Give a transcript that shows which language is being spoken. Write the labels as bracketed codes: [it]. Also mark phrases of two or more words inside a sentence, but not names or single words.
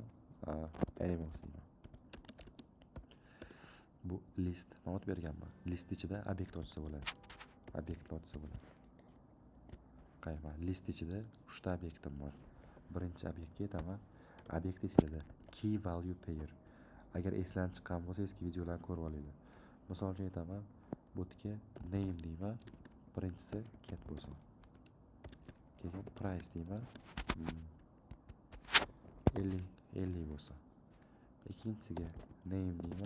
[uz] Animals deyman. Bu list nima berganman? List ichida obyekt ochsa bo'ladi. Qayma, list ichida 3 ta obyektim bor. Birinchi obyektga ketaman. Obyekt esingizda [en] key value pair. [uz] Agar eslanib chiqqan bo'lsa, eski videolarni ko'rib olinglar. Misol uchun aytaman, botga name deyman. Birinchisi cat bo'lsin. Keyin price deyman. 50 bo'lsin. Ikkinchisiga name deyman.